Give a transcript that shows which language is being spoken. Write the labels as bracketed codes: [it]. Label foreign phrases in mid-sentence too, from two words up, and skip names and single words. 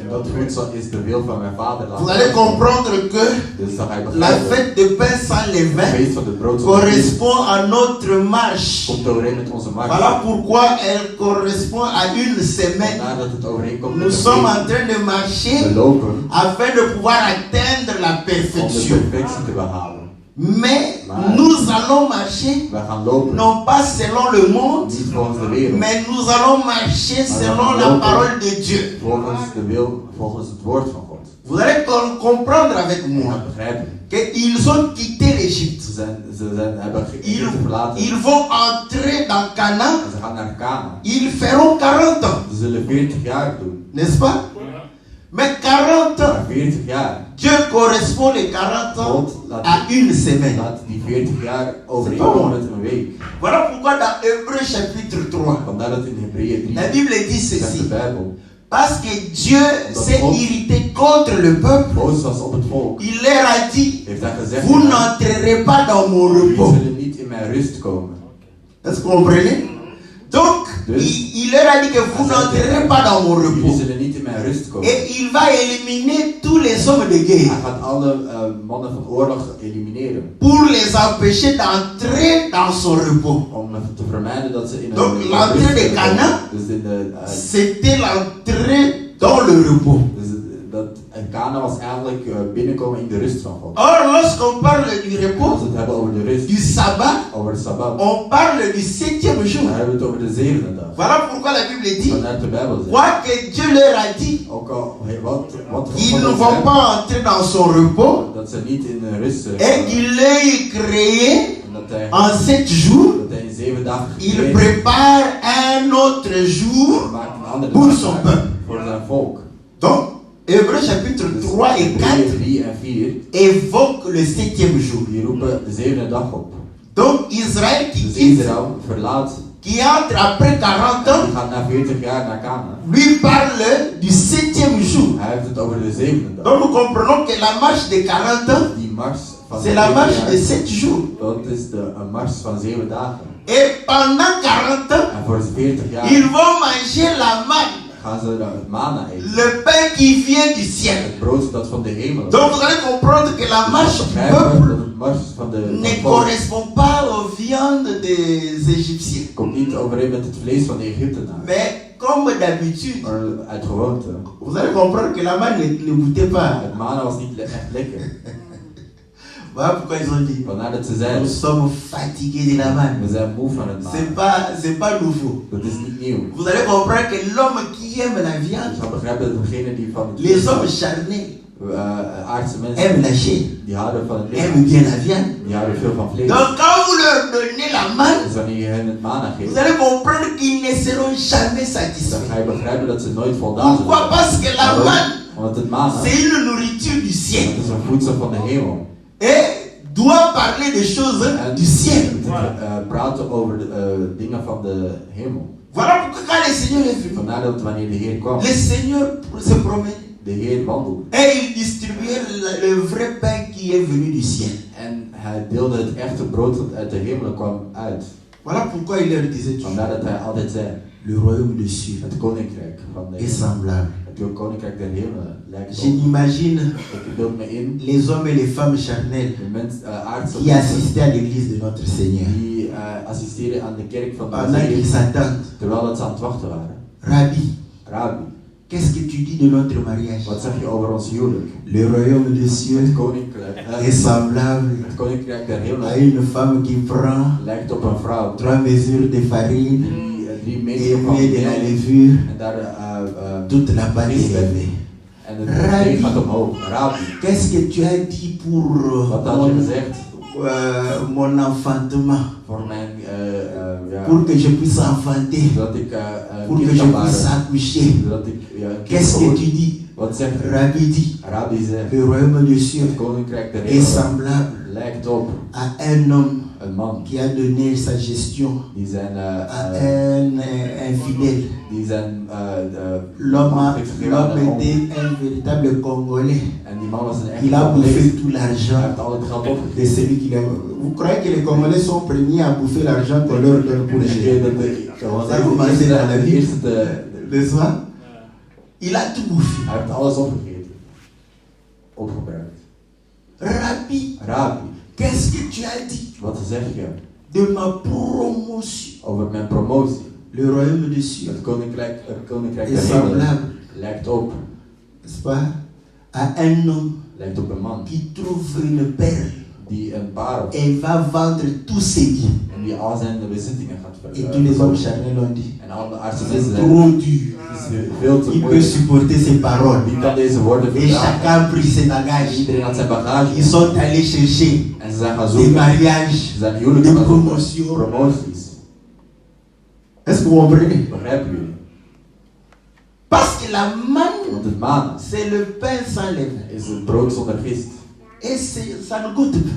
[nl] En dat voedsel is de wil van mijn Vader. [fr] Vous allez comprendre que [nl] Dus dan ga je [fr] la [nl] begrijpen, [fr] fête de pain sans de levain [nl] feest van het brood zonder gist [fr] correspond à notre marche. [nl] komt overeen met onze mars. [fr] Voilà pourquoi elle correspond à une semaine. [nl] Nadat het overeenkomt met [fr] Nous [nl] de [fr] sommes [nl] week, [fr] en train de [nl] we [fr] marcher [nl] lopen [fr] afin de pouvoir atteindre la [nl] om de [fr] perfection. [nl] perfectie te behalen. [fr] Mais [nl] Maar [fr] nous allons marcher [nl] we gaan lopen, [fr] non pas selon le monde, [nl] niet volgens de wereld, [fr] mais nous allons marcher selon la parole de Dieu. [nl] volgens de wil, volgens het woord van God. [fr] Vous allez comprendre avec [nl] Je [fr] moi [nl] gaat begrijpen. [fr] qu'ils ont quitté l'Égypte. [nl] Hebben Egypte verlaten [fr] Ils vont entrer dans Canaan. [nl] en ze gaan naar Kana. [fr] Ils feront 40 ans, [nl] Ze zullen 40 jaar doen. [fr] n'est-ce pas? Mais 40 ans, [nl] Maar 40 jaar, [fr] Dieu correspond les 40 ans [nl] God laat, [fr] à une semaine. [nl] laat die 40 jaar overeenkomen met een week. [fr] Voilà pourquoi dans Hébreux chapitre 3, [nl] Vandaar dat in Hebreeën 3 [fr] la Bible dit [nl] zegt de [fr] ceci. [nl] Bijbel, [fr] Parce que Dieu s'est irrité contre le peuple, [nl] boos was op het volk, [fr] il leur a dit, [nl] heeft hij gezegd, [fr] vous n'entrerez pas dans mon [nl] jullie [fr] repos. [nl] zullen niet in mijn rust komen. [fr] Est-ce que vous comprenez? Donc, il leur a dit que vous n'entrerez pas dans mon [nl] Jullie [fr] repos. [nl] zullen niet in mijn rust komen. [fr] Et il va éliminer tous les hommes de guerre [nl] Hij gaat alle mannen van oorlog elimineren. [fr] pour les empêcher d'entrer dans son repos. [nl] Om te vermijden dat ze in [fr] Donc, [nl] een [fr] l'entrée de [nl] rust [fr] Canaan, [nl] komen. Dus in de [fr] C'était l'entrée dans le repos. [nl] dus dat en Kana was eigenlijk binnenkomen in de rust van God. [fr] Or, lorsqu'on parle du [nl] Als we [fr] repos, [nl] het hebben over de rust, [fr] du sabbat, [nl] over de Sabbat, [fr] on parle du 7e jour. [nl] dan hebben we het over de zevende dag. [fr] Voilà pourquoi la Bible dit, [nl] Vanuit de Bijbel zegt, [fr] quoi que Dieu leur a dit, [nl] ook al wat [fr] ils [nl] God [fr] ne [nl] ons [fr] vont [nl] zegt, [fr] pas entrer dans son repos [nl] dat ze niet in de rust [fr] et qu'il l'ait créé [nl] en dat hij, [fr] en 7 jours. [nl] dat hij in 7 dagen [fr] Il [nl] gecreëerd [fr] prépare un autre jour [nl] maakt een andere [fr] pour [nl] dag [fr] son [nl] uit [fr] peuple. [nl] voor zijn volk. [fr] Donc, Hébreux chapitre 3 et 4 [nl] Hebreeën 3 en 4 [fr] évoquent le 7e jour. [nl] die roepen de zevende dag op. [fr] Donc, Israël qui [nl] Dus [fr] quitte, [nl] Israël verlaat, [fr] qui entre après 40 [nl] die [fr] ans, [nl] gaat na 40 jaar naar Kana. [fr] lui parle du 7e jour. [nl] Hij heeft het over de zevende dag. [fr] Donc, nous comprenons que la marche de 40 ans, [nl] Die mars van [fr] c'est la [nl] 7 [fr] marche [nl] jaar, [fr] de 7 jours. [nl] dat is een mars van 7 dagen. [fr] Et pendant 40 ans, [nl] En voor 40 jaar [fr] ils vont manger la manne, [nl] gaan ze het mana eten. [fr] le pain qui vient du ciel. [nl] Het brood dat van de hemel is. [fr] Donc, vous allez comprendre que la marche du [nl] Begrijpen [fr] peuple [nl] dat het mars van de [fr] ne [nl] volk [fr] correspond pas aux viandes des Égyptiens. [nl] komt niet overeen met het vlees van de Egyptenaren. [fr] Mais comme d'habitude, [nl] Maar uit gewoonte. [fr] vous allez comprendre que la manne ne goûtait pas. [nl] Het mana was niet echt lekker. [fr] Voilà pourquoi ils ont dit, [nl] Vandaar dat ze zeiden, [fr] nous sommes fatigués de la manne. [nl] we zijn moe van het [fr] C'est [nl] mana. [fr] pas nouveau. [nl] Dat is niet nieuw. [fr] Vous allez comprendre que l'homme qui aime la [nl] Je [fr] viande, [nl] zal begrijpen dat degene die van het [fr] les hommes charnés [nl] aardse [fr] aiment [nl] mensen, [fr] la chair, [nl] die houden van het [fr] aiment [nl] lichaam, [fr] bien la viande. [nl] die houden veel van vlees. [fr] Donc quand vous leur donnez la manne, [nl] Dus wanneer je hen het mana [fr] vous [nl] geeft, [fr] allez comprendre qu'ils ne seront jamais [nl] dan [fr] satisfaits. [nl] ga je begrijpen dat ze nooit voldaan zullen [fr] Pourquoi? [nl] zijn. [fr] Parce que la [nl] Waarom? [fr] manne, [nl] Want het mana, [fr] c'est une nourriture du ciel. [nl] dat is een voedsel van de hemel. [fr] Et doit parler des choses [nl] En [fr] du ciel. [nl] praten over de dingen van de hemel. [fr] Voilà pourquoi quand le Seigneur est venu, [nl] Vandaar dat wanneer de Heer kwam, [fr] le Seigneur se promenait [nl] de Heer wandelde. [fr] et il distribuait le vrai pain qui est venu du ciel. [nl] En hij deelde het echte brood dat uit de hemel kwam uit. [fr] Voilà pourquoi il leur disait toujours, [nl] Vandaar dat hij altijd zei, [fr] le royaume de cieux [nl] het koninkrijk van de [fr] est [nl] hemel. [fr] semblable. [nl] Het koninkrijk der hemel lijkt [fr] Je [nl] op. [fr] m'imagine [nl] Ik beeld me in, [fr] les hommes et les femmes charnelles [nl] de mensen, aardse [fr] qui [nl] mensen [fr] assistaient à l'église de notre Seigneur. [nl] die assisteren aan de kerk van de [fr] Pendant qu'ils [nl] Heer, [fr] s'attendent, [nl] terwijl dat ze aan het wachten waren. [fr] Rabbi, [nl] Rabbi, [fr] qu'est-ce que tu dis de notre mariage? [nl] wat zeg je over ons huwelijk? [fr] Le royaume de [nl] Het [fr] cieux [nl] koninkrijk, [fr] est semblable [nl] het koninkrijk der [fr] à [nl] hemel [fr] une femme qui prend [nl] lijkt op een vrouw [fr] 3 mesures de farine [nl] die [fr] et [nl] meter van [fr] met de la [nl] meel [fr] levure, [nl] en daar [fr] toute la pâte est élevée. [nl] en het deeg gaat omhoog. [fr] Rabbi, Qu'est-ce que tu as dit pour [nl] wat had je gezegd [fr] mon enfantement? [nl] voor mijn, [fr] Pour que je puisse enfanter, [nl] zodat ik [fr] pour que [nl] kind [fr] je [nl] kan [fr] puisse [nl] baren, [fr] accoucher. [nl] zodat ik een kind [fr] Qu'est-ce que [nl] kan [fr] tu dis? [nl] Wat zegt [fr] Rabbi dit, [nl] Rabbi zegt, [fr] le royaume de cieux [nl] het koninkrijk der [fr] est [nl] hemel [fr] semblable [nl] lijkt op [fr] à un homme [nl] een man [fr] qui a donné sa gestion [nl] die zijn, [fr] à un infidèle. [nl] die zijn [fr] L'homme [nl] man heeft gegeven aan een on- [fr] était un véritable Congolais. [nl] En die man was een echte [fr] Il a [nl] Congolese. [fr] bouffé tout [nl] Hij [fr] l'argent [nl] heeft al het geld [fr] de [nl] opgegeten. [fr] celui qui l'a. Vous croyez que les Congolais sont premiers à bouffer l'argent qu'on leur donne pour [nl] Dus [fr] gérer? [nl] dat was [fr] Ça, [nl] echt [fr] vous [nl] de [fr] mangez dans la [nl] eerste, de [fr] vie. [nl] eerste [fr] N'est-ce pas? Il a tout bouffé. [nl] hij heeft alles opgegeten. Opgebruikt. [fr] Rabbi, [nl] Rabbi, [fr] qu'est-ce que tu as dit [nl] wat zeg je [fr] de ma promotion? [nl] over mijn promotie? [fr] Le royaume des cieux [nl] Het koninkrijk [fr] est [nl] der hemelen [fr] semblable, [nl] lijkt op. [fr] n'est-ce pas, à un homme [nl] Lijkt op een man [fr] qui trouve une perle [nl] die een parel [fr] et va vendre tous ses biens. [nl] en die al zijn bezittingen gaat [fr] Et tous les hommes [nl] verkopen. [fr] charnels ont dit, [nl] En alle aardse [fr] c'est [nl] mensen zijn [fr] trop dur. [nl] veel te [fr] Qui peut [nl] moeilijk. [fr] supporter ces paroles? [nl] Wie kan deze woorden [fr] Et [nl] verdragen? [fr] chacun a pris ses bagages. [nl] Iedereen had zijn bagage. [fr] Ils sont allés chercher [nl] En ze zijn gaan [fr] des [nl] zoeken. [fr] mariages, [nl] Ze zijn huwelijken [fr] des [nl] gaan zoeken. [fr] promotions. [nl] Promoties. [fr] Est-ce que vous comprenez? [nl] Begrijpen jullie? [fr] Parce que la manne, [nl] Want het manen [fr] c'est le pain sans levain. [nl] is het brood zonder gist. [fr] Et ça ne goûte pas.